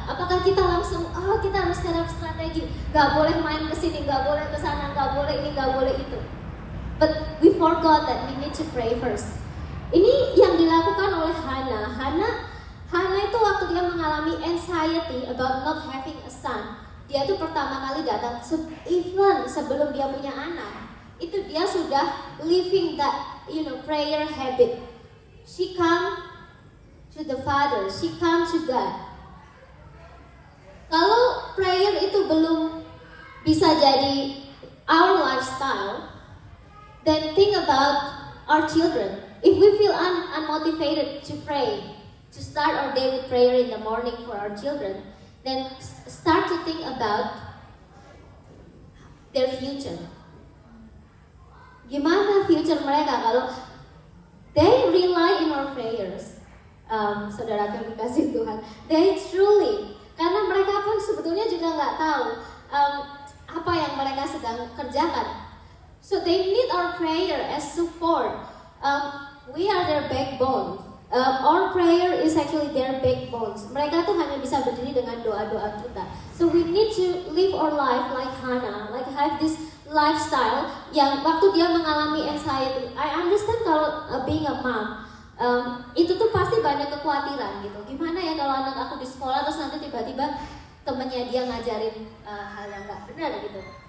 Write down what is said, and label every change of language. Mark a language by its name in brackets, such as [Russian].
[Indonesian] Apakah kita langsung, kita harus set up strategi, gak boleh main kesini, gak boleh kesana, gak boleh ini, gak boleh itu. [English] But we forgot that we need to pray first. [Indonesian] Ini yang dilakukan oleh Hana. Hana itu waktu dia mengalami anxiety [English] about not having a son, [Indonesian] dia tuh pertama kali datang, even sebelum dia punya anak, itu dia sudah [English] living that prayer habit. She come to the Father, she come to God. [Indonesian] Kalau prayer itu belum bisa jadi [English] our lifestyle, then think about our children. If we feel unmotivated to pray, to start our day with prayer in the morning for our children, then start to think about their future. [Indonesian] Gimana future mereka kalau [English] they rely in our prayers? [Indonesian] Saudara yang dikasih Tuhan, [English] they truly, [Indonesian] karena mereka pun sebetulnya juga nggak tahu apa yang mereka sedang kerjakan. [English] So they need our prayer as support. We are their backbone. Our prayer is actually their backbones. [Indonesian] Mereka tuh hanya bisa berdiri dengan doa-doa kita. [English] So we need to live our life like Hannah, like have this lifestyle [Indonesian] yang waktu dia mengalami anxiety. [English] I understand [Indonesian] kalau [English] being a mom, [Indonesian] itu tuh pasti banyak kekhawatiran gitu. Gimana ya kalau anak aku di sekolah terus nanti tiba-tiba temennya dia ngajarin hal yang nggak benar gitu.